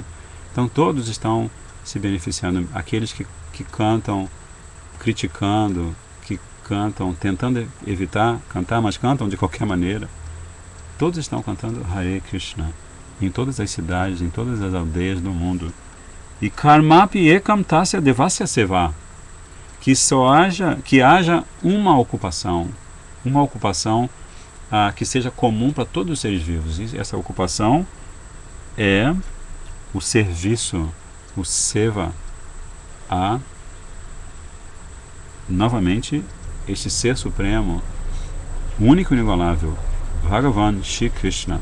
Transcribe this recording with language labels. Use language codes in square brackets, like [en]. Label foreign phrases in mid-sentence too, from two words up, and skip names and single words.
[pt] Então todos estão se beneficiando. Aqueles que cantam criticando, que cantam tentando evitar cantar, mas cantam de qualquer maneira. Todos estão cantando Hare Krishna em todas as cidades, em todas as aldeias do mundo. [sa] E karmapi ekam tasya devasya seva, [pt] que haja uma ocupação que seja comum para todos os seres vivos. E essa ocupação é o serviço, o seva, a novamente este ser supremo, único e inigualável, Bhagavan Shri Krishna.